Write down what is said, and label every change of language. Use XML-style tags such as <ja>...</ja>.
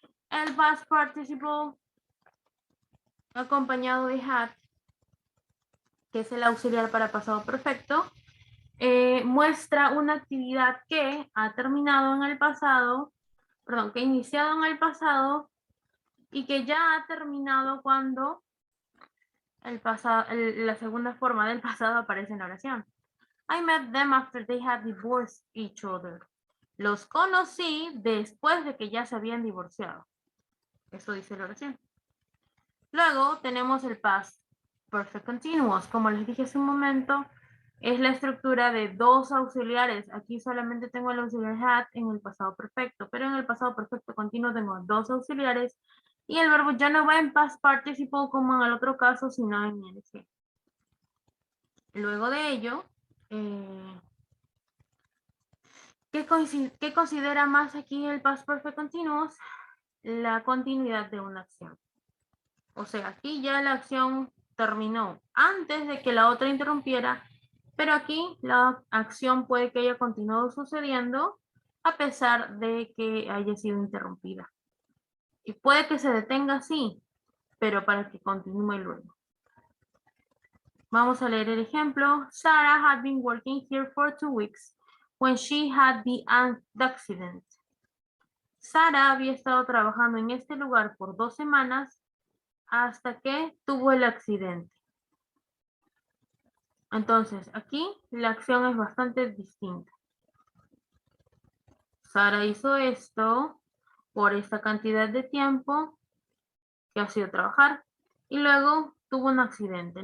<es>El past participle acompañado de had, que es el auxiliar para pasado perfecto, muestra una actividad que ha terminado en el pasado, perdón, que ha iniciado en el pasado y que ya ha terminado cuando la segunda forma del pasado aparece en la oración.</es> <en>I met them after they had divorced each other.</en> <es>Los conocí después de que ya se habían divorciado. Eso dice la oración. Luego tenemos el past perfect continuous. Como les dije hace un momento, es la estructura de 2 auxiliares. Aquí solamente tengo el auxiliar had en el pasado perfecto, pero en el pasado perfecto continuo tengo 2 auxiliares y el verbo ya no va en past participle como en el otro caso, sino en ing. Luego de ello, ¿qué considera más aquí el past perfect continuous? La continuidad de una acción. O sea, aquí ya la acción terminó antes de que la otra interrumpiera, pero aquí la acción puede que haya continuado sucediendo a pesar de que haya sido interrumpida. Y puede que se detenga, sí, pero para que continúe luego. Vamos a leer el ejemplo.</es> <en>Sarah had been working here for 2 weeks when she had the accident.</en> <es>Sara había estado trabajando en este lugar por 2 semanas hasta que tuvo el accidente. Entonces, aquí la acción es bastante distinta. Sara hizo esto por esta cantidad de tiempo que ha sido trabajar y luego tuvo un accidente.</es>